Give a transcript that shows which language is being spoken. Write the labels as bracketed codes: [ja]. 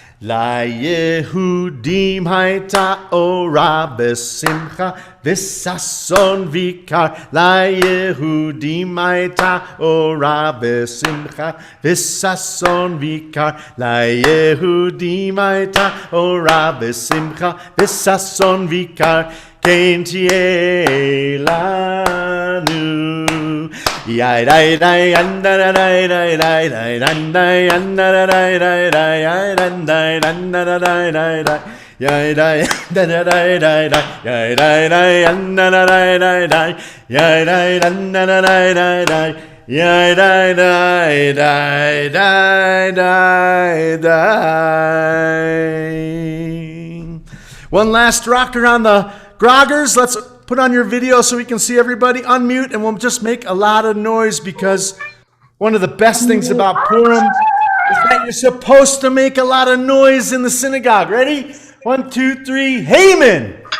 [he] ליהודים הייתה אורה בשמחה וששון ויקר. ליהודים הייתה אורה בשמחה וששון ויקר. ליהודים הייתה אורה בשמחה וששון ויקר. כן תהיה לנו. Yai dai dai anda dai dai dai dai dai dai anda dai dai dai dai dai anda dai dai dai yai dai da da dai dai dai yai dai dai anda dai dai dai yai dai anda dai dai dai yai dai dai dai dai dai dai. [en] One last rocker on the groggers. Let's put on your video so we can see everybody. Unmute, and we'll just make a lot of noise, because one of the best things about Purim is that you're supposed to make a lot of noise in the synagogue. Ready? 1, 2, 3. Haman!